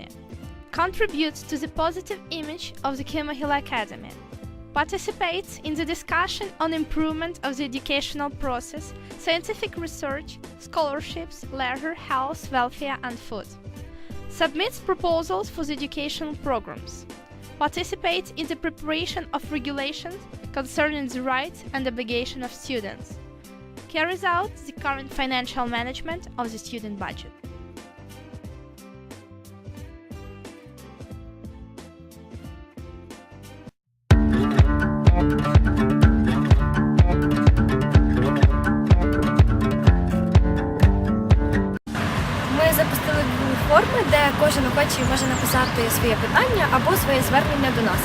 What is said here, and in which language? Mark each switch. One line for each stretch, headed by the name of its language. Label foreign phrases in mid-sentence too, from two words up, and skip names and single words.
English: contributes to the positive image of the Kima Hill Academy, participates in the discussion on improvement of the educational process, scientific research, scholarships, leisure, health, welfare and food, submits proposals for the educational programs, participates in the preparation of regulations concerning the rights and obligation of students, carries out the current financial management of the student budget.
Ukrainian: Ми запустили форми, де кожен охочий може написати своє питання або своє звернення до нас.